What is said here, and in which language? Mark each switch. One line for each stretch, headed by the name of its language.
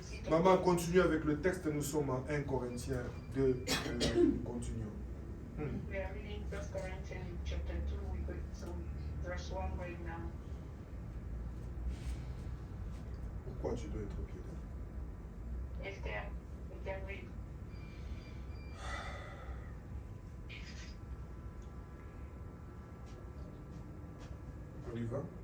French: Maman, continue avec le texte. Nous sommes en 1 Corinthiens 2. Continuons.
English: We are reading 1 Corinthians chapter 2, we go to verse 1 right now.
French: Pourquoi tu dois être au pied de Dieu?
English: Esther, we can read.
French: On y va?